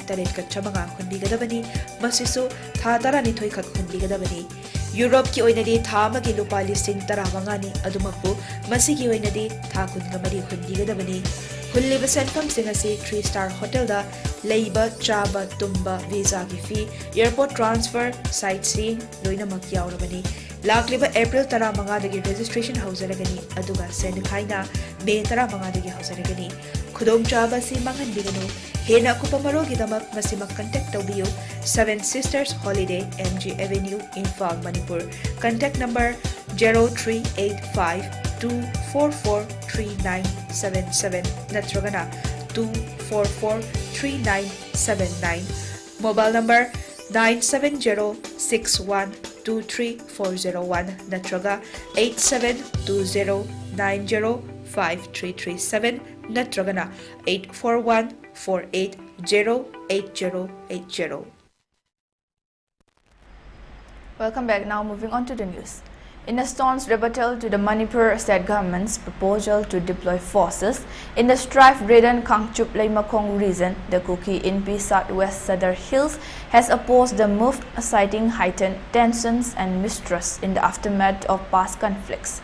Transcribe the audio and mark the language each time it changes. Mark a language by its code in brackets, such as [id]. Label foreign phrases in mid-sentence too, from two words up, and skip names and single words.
[mni] taret ka chamanga hunbigadabani masisu tha tarani thoi khak hunbigadabani Europe ki oina di tha amagi lupali sing taramangani adumakpu masigi oina di tha kungamari hunbigadabani Hulliba senfam singasi [en] 3-star hotel [mni] da leiba chaba tumba visa ki [en] fee airport transfer sightseeing [mni] loina mak yaurabani lakliba April tara manga dagi registration hausaragani aduga senikaina May tara manga dagi hausaragani khudom chaba si mangan biganu hena kupamaro gidamak masimak contact tawbiyo 7 Sisters Holiday MG Avenue Imphal Manipur [en] contact number [mni] 0385-244-3977 natragana 244-3979 [en] mobile number [mni] 970-6123-401 natraga 8720-90 5337 natragana 841 4808080. [en] Welcome back. Now moving on to the news. In a staunch rebuttal to the Manipur state government's proposal to deploy forces in the strife-ridden Kangchup Leimakong region, the Kuki in southwest Sadar Hills has opposed the move, citing heightened tensions and mistrust in the aftermath of past conflicts.